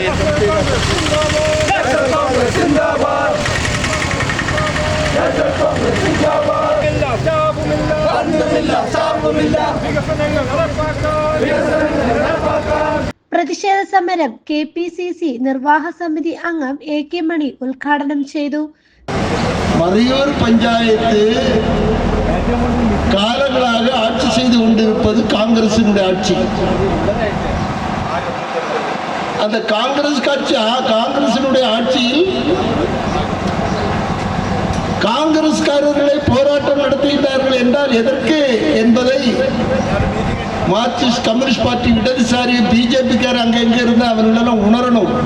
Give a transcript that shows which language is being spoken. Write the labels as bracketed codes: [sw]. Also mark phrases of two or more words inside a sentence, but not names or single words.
[ml] പ്രതിഷേധ സമരം KPCC നിർവാഹക സമിതി അംഗം AK മണി ഉദ്ഘാടനം ചെയ്തു. [ta] മറയൂർ പഞ്ചായത്ത് കാലങ്ങളാக ஆட்சி செய்து கொண்டிருப்பது காங்கிரசினுடைய ஆட்சி. அந்த காங்கிரஸ் கட்சி காங்கிரசினுடைய ஆட்சியில் காங்கிரஸ்காரர்களை போராட்டம் நடத்துகிறார்கள் என்றால் எதற்கு என்பதை மார்க்சிஸ்ட் கம்யூனிஸ்ட் பார்ட்டி இடதுசாரி BJP-கார அங்கங்க இருந்து அவர்களெல்லாம் உணரணும்.